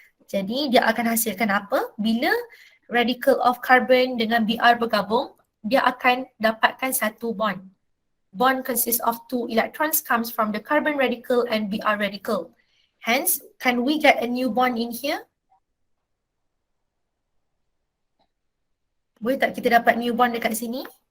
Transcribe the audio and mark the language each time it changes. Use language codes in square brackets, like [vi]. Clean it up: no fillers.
[ms] Jadi dia akan hasilkan apa? Bila radical of carbon dengan Br bergabung, dia akan dapatkan satu bond. [en] Bond consists of 2 electrons comes from the carbon radical and Br radical. Hence, can we get a new bond in here? [ms] Boleh tak kita dapat new bond dekat sini?